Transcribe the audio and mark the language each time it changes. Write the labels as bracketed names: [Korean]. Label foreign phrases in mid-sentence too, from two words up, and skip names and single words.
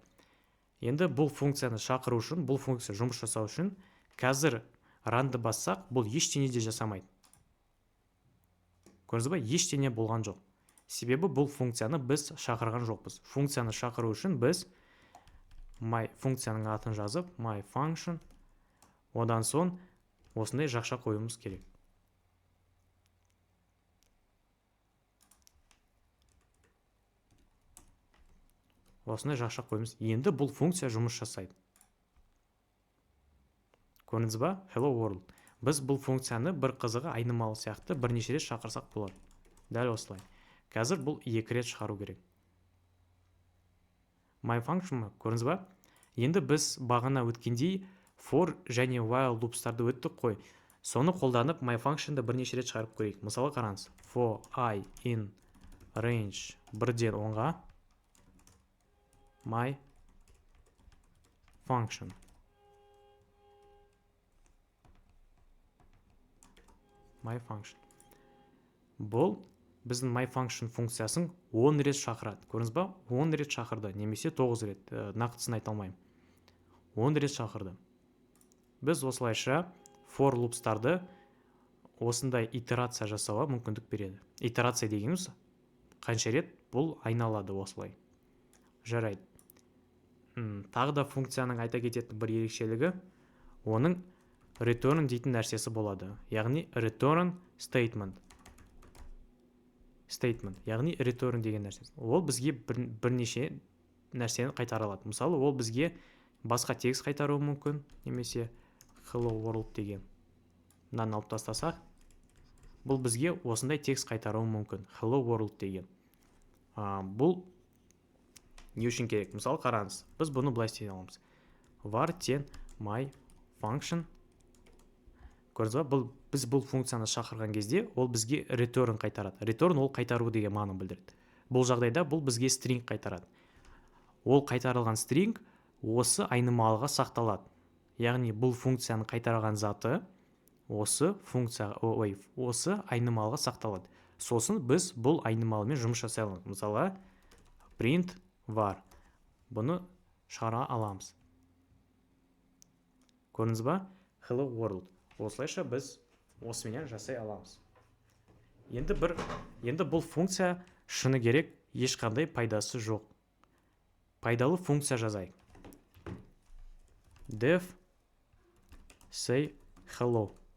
[Kazakh] Енді бұл функцияны шақыру үшін, бұл функция жұмыс жасау үшін, қазір ранды бассақ, бұл ештеңе де жасамайды. Көрдіңіз ба? Ештеңе болған жоқ. Себебі бұл функцияны біз шақырған жоқпыз. Функцияны шақыру үшін біз функцияның атын жазып, [English] my function, [Kazakh] одан соң осындай жақша қоюымыз керек. Осындай жақша қойымыз. Енді бұл функция жұмыс жасайды. Көрдіңіз ба? [English] Hello world. [Kazakh] Біз бұл функцияны бір қызығы айнымалы сияқты бірнеше рет шақырсақ болады. Дәл осылай. Қазір бұл 2 рет шығару керек. [English] My function [Kazakh] ма? Көрдіңіз ба? Енді біз бағана өткендей for және [English] while loopстарды [Kazakh] өттік қой. Соны қолданып [English] my functionды [Kazakh] бірнеше рет шығарып көрейік. Мысалы қараңыз. [English] For I in range [Kazakh] 1-ден 10-ға [English] my function. My function. [Kazakh] Бұл біздің [English] my function [Kazakh] функциясын 10 рет шақырады. Көрдіңіз ба? 10 рет шақырды, немесе 9 рет. Нақтысын айта алмаймын. 10 рет шақырды. Біз осылайша [English] for loopстарды [Kazakh] осындай итерация жасауға мүмкіндік береді. Итерация дегеніміз қанша рет бұл айналады осылай. Жарайды. Тағы да функцияның айта кететін бір ерекшелігі, оның return дейтін нәрсесі болады. Яғни [English] return statement. [Kazakh] Яғни return деген нәрсесі. Ол бізге бірнеше нәрсені қайтара алады. Мысалы, ол бізге басқа текст қайтаруы мүмкін, немесе [English] hello world [Kazakh] деген. Мынаны алып тастасақ, бұл бізге осындай текст қайтаруы мүмкін. [English] Hello world [Kazakh] деген. Бұл не үшін керек? Мысалы, қараңыз. Біз бұны былай істей аламыз. [English] Var тең my function. [Kazakh] Көрдіңіз ба? Біз бұл функцияны шақырған кезде, ол бізге return қайтарады. Return ол қайтару деген мағынаны білдіреді. Бұл жағдайда бұл бізге string қайтарады. Ол қайтарылған string осы айнымалыға сақталады. Яғни бұл функцияны қайтарған заты осы айнымалыға сақталады. Сосын біз бұл айнымалымен жұмыс жасай аламыз. Мысалы, [English] print var. [Kazakh] Бұны шығара аламыз. Көрдіңіз ба? [English] Hello world. [Kazakh] Осылайша біз осымен жасай аламыз. Енді бұл функция шыны керек ешқандай пайдасы жоқ. Пайдалы функция жазайық. [English] Def say hello.